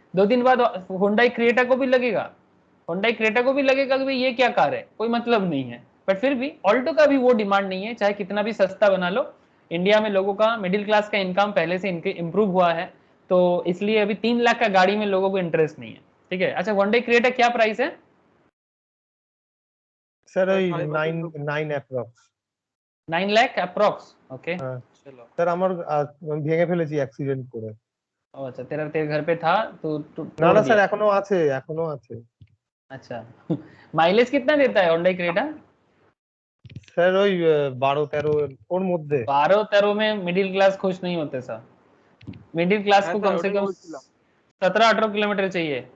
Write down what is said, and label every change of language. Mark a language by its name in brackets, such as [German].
[Hindi] 2 दिन बाद Hyundai Creta को भी लगेगा, हुंडई क्रेटा को भी लगेगा कि भाई ये क्या कार है, कोई मतलब नहीं है। बट फिर भी ऑल्टो का भी वो डिमांड नहीं है, चाहे कितना भी सस्ता बना लो। इंडिया में लोगों का मिडिल क्लास का इनकम पहले से इंप्रूव हुआ है, तो इसलिए अभी 3 लाख का गाड़ी में लोगों को इंटरेस्ट नहीं है। ठीक है, अच्छा हुंडई क्रेटा क्या प्राइस है? [Bangla] सर ওই 9 অ্যাপ্রক্স। [Hindi] 9 लाख अप्रॉक्स? ओके, [Bangla] হ্যাঁ [Hindi] चलो। [Bangla] স্যার আমার ভেঙে ফেলেছি অ্যাক্সিডেंट করে। [Hindi] ओ अच्छा, तेरे घर पे था तो [Bangla] না [Hindi] तोड़ [Bangla] না [Hindi] दिया? [Bangla] স্যার এখনো আছে, এখনো আছে। [Hindi] अच्छा माइलेज कितना देता है होंडा क्रेटा? [Bangla] স্যার ওই 12-13 ওর মধ্যে। [Hindi] 12-13 में मिडिल क्लास खुश नहीं होते सर। मिडिल क्लास को कम से कम 17-18 किलोमीटर चाहिए।